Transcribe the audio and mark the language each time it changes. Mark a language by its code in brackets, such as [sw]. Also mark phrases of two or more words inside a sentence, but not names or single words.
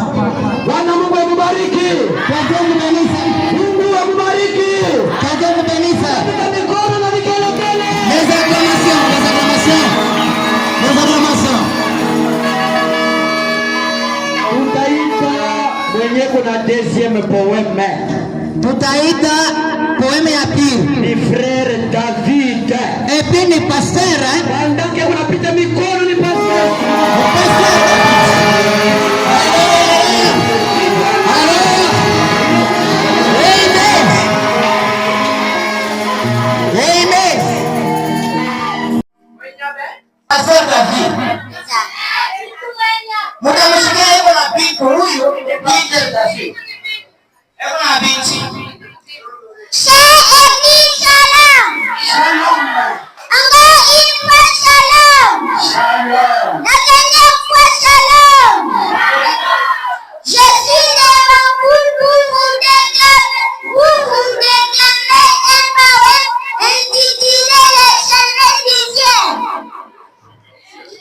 [sw] Bwana Mungu akubariki. Kajeni kanisa. Mungu akubariki. Kajeni kanisa. Pika mikono na vikelele. [fr] Les acclamations. [sw] Tutaita mwenye kuna [fr] deuxième poème. [sw] Tutaita poème ya pili. Ni frère David. [fr] Et puis ni pasteur, Pendant que [sw] unapita mikono ni pasteur. Pastor David. Mtamshikia yuko na binti huyu, binti David. Yuko na binti. [fr] Shalom. Encore une fois shalom. La dernière fois shalom. Je suis devant vous pour vous déclamer un poème intitulé Les chemins du ciel.